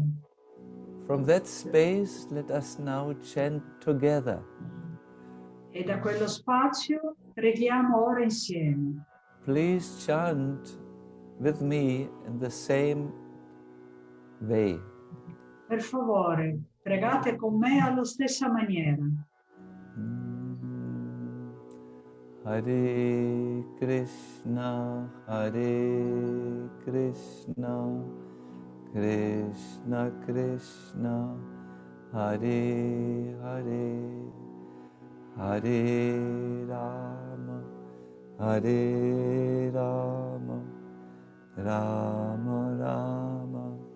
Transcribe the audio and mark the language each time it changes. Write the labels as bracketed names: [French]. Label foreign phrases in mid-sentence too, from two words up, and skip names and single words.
[English] From that space, let us now chant together. [Italian] E da quello spazio preghiamo ora insieme. [English] Please chant with me in the same way. [Italian] Per favore, pregate con me alla stessa maniera. [Sanskrit] Hare Krishna, Krishna Krishna, Hare Hare, Hare Rama, Rama Rama,